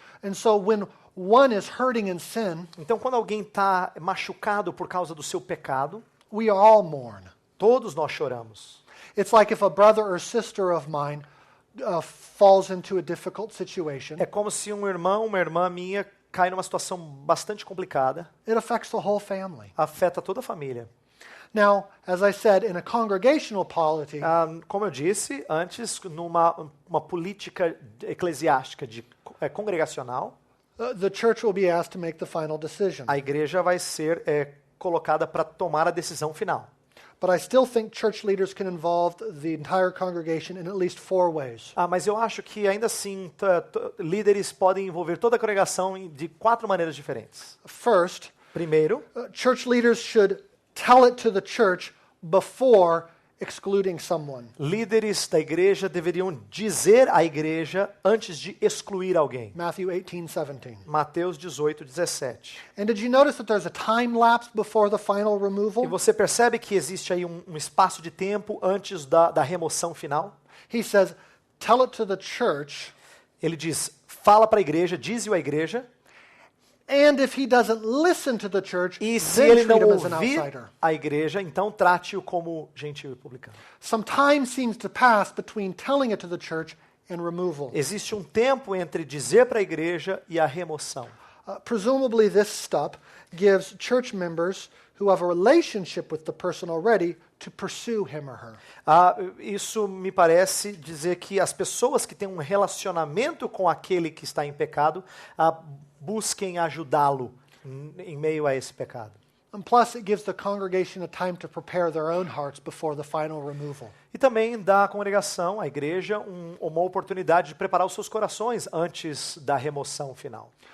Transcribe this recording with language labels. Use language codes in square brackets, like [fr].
[en] And so when one is hurting in sin, [pt] Então, quando alguém está machucado por causa do seu pecado, [en] we all mourn. [pt] todos nós choramos. [en] It's like if a brother or sister of mine falls into a difficult situation, [pt] É como se um irmão, uma irmã minha cai numa situação bastante complicada, [en] it affects the whole family. [pt] afeta toda a família. [en] Now, as I said, in a congregational polity, [pt] Como eu disse antes, numa uma política eclesiástica congregacional, [en] the church will be asked to make the final decision. [pt] a igreja vai ser colocada para tomar a decisão final. [en] But I still think church leaders can involve the entire congregation in at least 4 ways. [pt] Mas eu acho que ainda assim líderes podem envolver toda a congregação de 4 maneiras diferentes. [en] First, [pt] Primeiro, [en] church leaders should tell it to the church before excluding someone. [pt] líderes da igreja deveriam dizer à igreja antes de excluir alguém. [en] Matthew 18:17. [pt] Mateus 18, 17. [en] And did you notice that there's a time lapse before the final [pt] E [en] removal? [pt] você percebe que existe aí um espaço de tempo antes da remoção final? [en] He says, tell it to the church, [pt] Ele diz, fala para a igreja, dize-o à igreja, [en] and if he doesn't listen to the church, [pt] e se [en] then [pt] ele [en] treat [pt] não [en] him as an [pt] ouvir [en] outsider. [pt] a igreja, então trate-o como gentil e publicano. [en] Some time seems to pass between telling it to the church and removal. [pt] Existe um tempo entre dizer para a igreja e a remoção. [en] Presumably this step gives church members who have a relationship with the person already to pursue him or her. [pt] Isso me parece dizer que as pessoas que têm um relacionamento com aquele que está em pecado busquem ajudá-lo em meio a esse pecado. [en] And plus, it gives the congregation a time to prepare their own hearts before the final removal. [pt] E também dá à congregação, à igreja, uma oportunidade de preparar os seus corações antes da remoção final.